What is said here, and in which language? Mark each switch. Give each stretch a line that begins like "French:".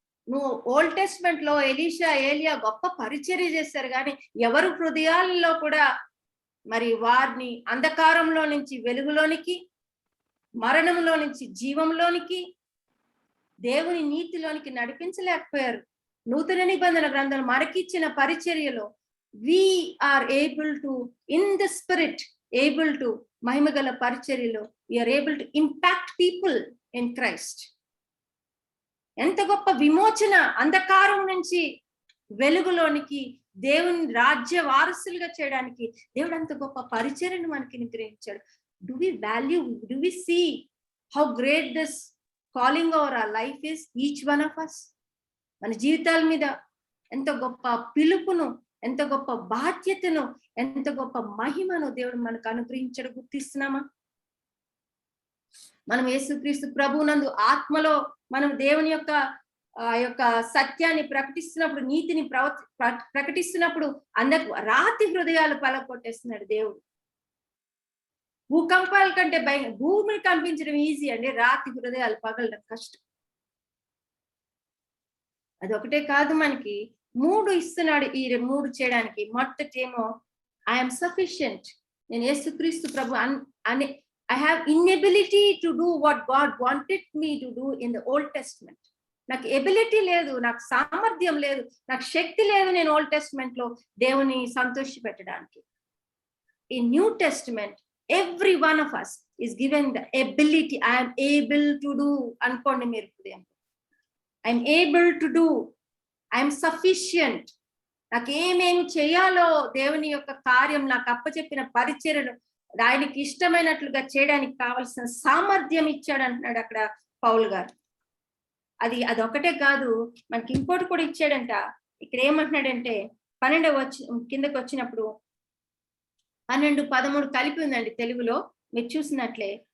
Telugu: నువ్వు old testament లో Elisha ఏలియా గొప్ప పరిచర్య చేశారు, కానీ ఎవరు హృదయాల్లో కూడా మరి వారిని అంధకారంలో నుంచి వెలుగులోనికి, మరణంలో నుంచి జీవంలోనికి, దేవుని నీతిలోనికి నడిపించలేకపోయారు. నూతన నిబంధన గ్రంథం మనకిచ్చిన పరిచర్యలో
English: we are able to in the spirit able to
Telugu: మహిమగల పరిచర్యలో
English: we are able to impact people in Christ.
Telugu: ఎంత గొప్ప విమోచన! అంధకారం నుంచి వెలుగులోనికి, దేవుని రాజ్య వారసులుగా చేయడానికి దేవుడు అంత గొప్ప పరిచర్యను మనకి అనుగ్రహించాడు.
English: Do we value, do we see how great this calling over our life is, each one of us?
Telugu: మన జీవితాల మీద ఎంత గొప్ప పిలుపును, ఎంత గొప్ప బాధ్యతను, ఎంత గొప్ప మహిమను దేవుడు మనకు అనుగ్రహించడం గుర్తిస్తున్నామా? మనం యేసుక్రీస్తు ప్రభువునందు ఆత్మలో మనం దేవుని యొక్క సత్యాన్ని ప్రకటిస్తున్నప్పుడు, నీతిని ప్రకటిస్తున్నప్పుడు రాతి హృదయాలు పలగొట్టేస్తున్నాడు దేవుడు. భూకంపాల కంటే భూమిని కంపించడం ఈజీ అండి, రాతి హృదయాలు పగలడం కష్టం. అదొకటే కాదు, మనకి 3 ఇస్తున్నాడు ఈ 3 చేయడానికి. మొదటేమో
English: I'm sufficient,
Telugu: నేను యేసుక్రీస్తు ప్రభు అనే
English: I have inability to do what God wanted me to do in the Old Testament.
Telugu: నాకు ఎబిలిటీ లేదు, నాకు సామర్థ్యం లేదు, నాకు శక్తి లేదు నేను ఓల్డ్ టెస్ట్మెంట్ లో దేవుని సంతోష పెట్టడానికి.
English: In New Testament every one of us is given the ability. I am able to do
Telugu: అనుకోండి మీరు.
English: I am able to do, I am sufficient.
Telugu: నాకు ఏమేమి చేయాలో దేవుని యొక్క కార్యం, నాకు అప్పచెప్పిన పరిచర్యను ఆయనకి ఇష్టమైనట్లుగా చేయడానికి కావలసిన సామర్థ్యం ఇచ్చాడు అంటున్నాడు అక్కడ పౌలు గారు. అదొకటే కాదు, మనకి ఇంకోటి కూడా ఇచ్చాడంట. ఇక్కడ ఏమంటున్నాడంటే 12 కిందకి వచ్చినప్పుడు 12, 13 కలిపి ఉందండి తెలుగులో, మీరు చూసినట్లే.